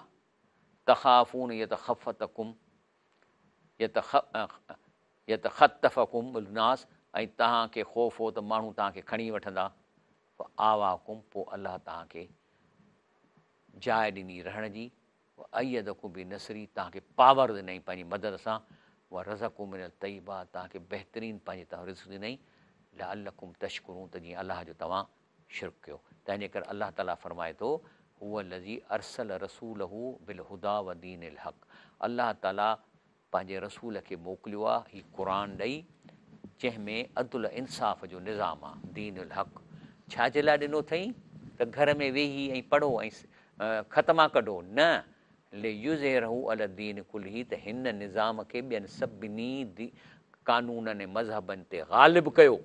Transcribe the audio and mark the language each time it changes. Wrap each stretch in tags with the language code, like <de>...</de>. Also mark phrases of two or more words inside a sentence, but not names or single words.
<ar>تخافون يتخطفكم يتخطفكم ناس,</ar> <sd>ऐं तव्हांखे ख़ौफ़ हो त माण्हू तव्हांखे खणी वठंदा। आवाकुम, पोइ अलाह तव्हांखे जाइ ॾिनी रहण जी।</sd> <ar>أيدكم بنصره,</ar> <sd>तव्हांखे पावर ॾिनई पंहिंजी मदद सां। उहा</sd> <ar>رزقكم من الطيبات,</ar> <sd>तव्हांखे बहितरीनु पंहिंजे तव्हां रिज़्क़ ॾिनई।</sd> <ar>لعلكم تشكرون,</ar> <sd>त जीअं अलाह जो तव्हां शुक्र कयो। तंहिंजे करे अलाह ताला फरमाए थो,</sd> <ar>هو الذي أرسل رسوله بالهدى ودين الحق,</ar> <sd>अलाह ताला पंहिंजे रसूल खे मोकिलियो आहे हीउ क़ुर ॾेई, जंहिंमें अदुल इंसाफ़ जो निज़ाम आहे।</sd> <ar>دين الحق</ar> <sd>छाजे लाइ ॾिनो अथई त घर में वेही ऐं पढ़ो ऐं ख़तमा कढो, न</sd> <ar>ليظهره الدين كله,</ar> <sd>त हिन निज़ाम खे ॿियनि सभिनी कानूननि ऐं मज़हबनि ते ग़ालिब कयो।</sd>